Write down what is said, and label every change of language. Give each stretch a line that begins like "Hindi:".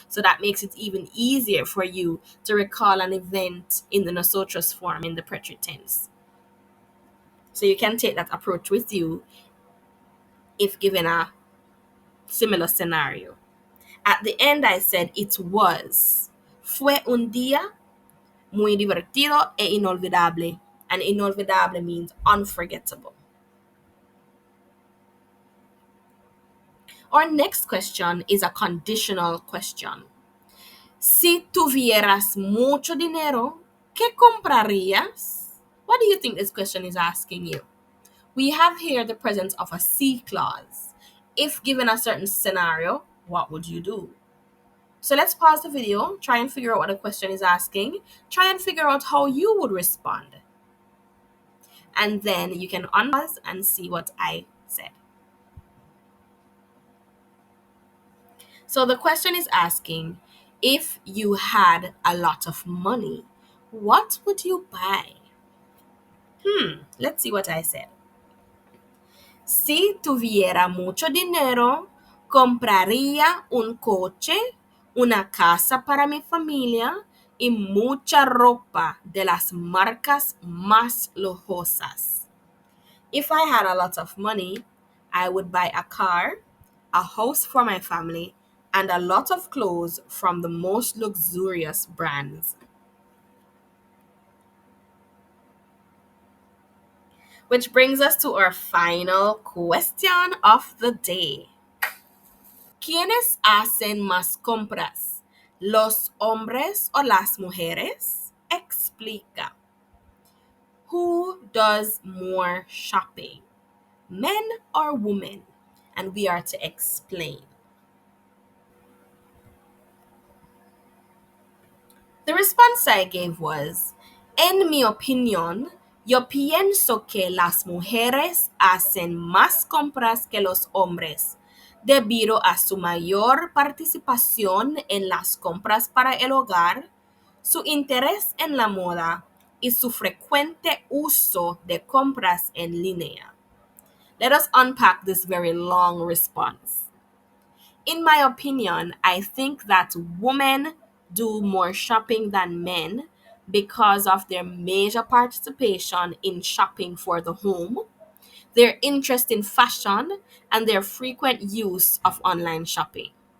English: So that makes it even easier for you to recall an event in the nosotros form in the present tense. So you can take that approach with you if given a similar scenario. At the end, I said it was.
Spanish: Fue un día muy divertido e inolvidable.
English: And inolvidable means unforgettable. Our next question is a conditional question.
Spanish: Si tuvieras mucho dinero, ¿qué comprarías?
English: What do you think this question is asking you? We have here the presence of a C clause. If given a certain scenario, what would you do? So let's pause the video, try and figure out what the question is asking, try and figure out how you would respond. And then you can unpause and see what I said. So the question is asking, if you had a lot of money, what would you buy? Let's see what I said.
Spanish: Si tuviera mucho dinero, compraría un coche, una casa para mi familia y mucha ropa de las marcas más lujosas.
English: If I had a lot of money, I would buy a car, a house for my family, and a lot of clothes from the most luxurious brands. Which brings us to our final question of the day.
Spanish: ¿Quiénes hacen más compras? ¿Los hombres o las mujeres? Explica.
English: Who does more shopping? Men or women? And we are to explain. The response I gave was,
Spanish: en mi opinión, yo pienso que las mujeres hacen más compras que los hombres, debido a su mayor participación en las compras para el hogar, su interés en la moda y su frecuente uso de compras en línea.
English: Let us unpack this very long response. In my opinion, I think that women do more shopping than men because of their major participation in shopping for the home, their interest in fashion, and their frequent use of online shopping.